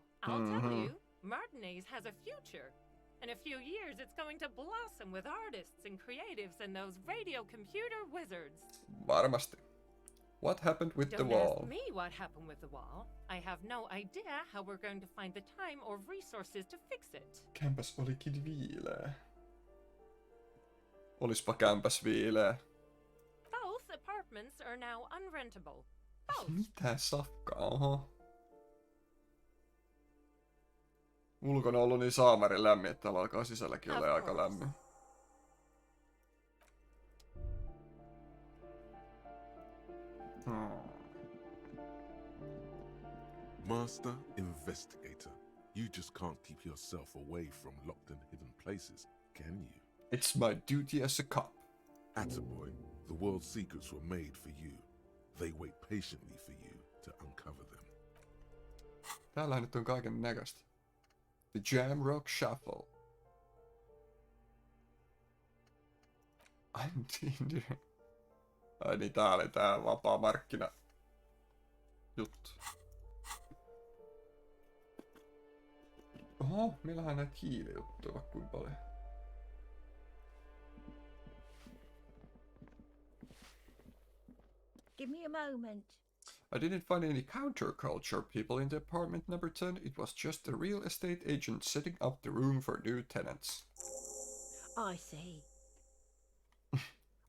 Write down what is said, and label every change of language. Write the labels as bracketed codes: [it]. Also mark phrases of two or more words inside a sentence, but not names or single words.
[en] I'll tell you, Martinez has a future. In a few years, it's going to blossom with artists and creatives and those radio computer wizards. [fi] Varmasti. [en] What happened with the wall? Don't ask me what happened with the wall. I have no idea how we're going to find the time or resources to fix it. [fi] Kämpäs olikin viileä. Olispa kämpäs viileä. [en] Both apartments are now unrentable. Both. [fi] Mitä safkaa? Oho. Ulkona on ollut niin saamarin lämmin, että täällä alkaa sisälläkin olla aika lämmin. [en] Master Investigator, you just can't keep yourself away from locked and hidden places, can you? It's my duty as a cop. Attaboy, the world's secrets were made for you. They wait patiently for you to uncover them. [fi] Täällä nyt on kaiken näköistä. [en] The Jamrock Shuffle. I'm Tinder. [fi] Ai niin, tää oli tää vapaa markkina juttu. Oho, meillähän on näitä hiilijuttuja vaikka kuinka paljon. [en] Give me a moment. I didn't find any counterculture people in the apartment number 10. It was just a real estate agent setting up the room for new tenants. I see. I